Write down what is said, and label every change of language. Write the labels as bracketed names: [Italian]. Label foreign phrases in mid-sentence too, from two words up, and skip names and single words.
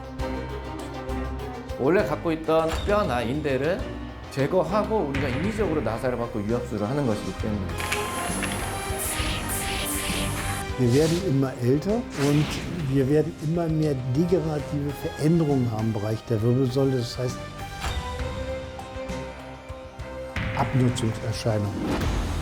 [Korean] 원래 갖고 있던 뼈나 인대를 제거하고 우리가 인위적으로 나사를 받고 유압수를 하는 것이기 때문에. [German] Wir werden immer älter und wir werden immer mehr degenerative Veränderungen haben im Bereich der Wirbelsäule. Das heißt Abnutzungserscheinungen.